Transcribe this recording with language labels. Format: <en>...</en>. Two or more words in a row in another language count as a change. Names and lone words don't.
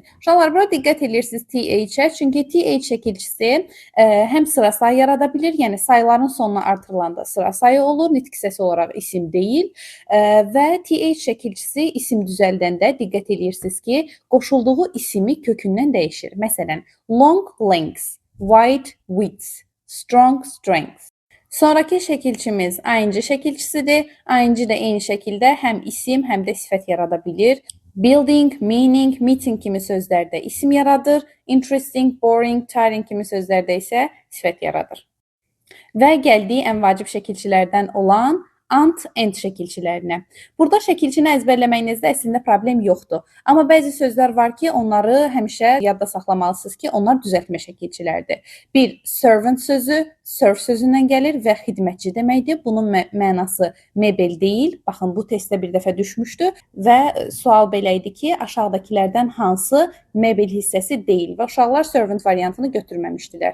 <az>Uşaqlar, bura diqqət edirsiniz TH-ə, çünki TH şəkilçisi həm sıra sayı yarada bilir, yəni sayıların sonuna artırılanda sıra sayı olur, nitq hissəsi olaraq isim deyil və TH şəkilçisi isim düzəldəndə diqqət edirsiniz ki, qoşulduğu isimi kökündən dəyişir. Məsələn,</az> <en>long, lengths, wide, widths, strong, strengths.</en> <az>Sonraki şəkilçimiz ING şəkilçisidir. ING də eyni şəkildə həm isim, həm də sifət yarada bilir.</az> <en>Building, meaning, meeting</en> <az>kimi sözlərdə isim yaradır.</az> <en>Interesting, boring, tiring</en> <az>kimi sözlərdə isə sifət yaradır. Və gəldik ən vacib şəkilçilərdən olan and, end şəkilçilərinə. Burada şəkilçini əzbərləməyinizdə əslində problem yoxdur. Amma bəzi sözlər var ki, onları həmişə yadda saxlamalısınız ki, onlar düzəltmə şəkilçilərdir. Bir, servant sözü, serve sözündən gəlir və xidmətçi deməkdir. Bunun mənası mebel deyil. Baxın, bu testdə bir dəfə düşmüşdü və sual belə idi ki, aşağıdakilərdən hansı mebel hissəsi deyil və uşaqlar servant variantını götürməmişdilər.</az>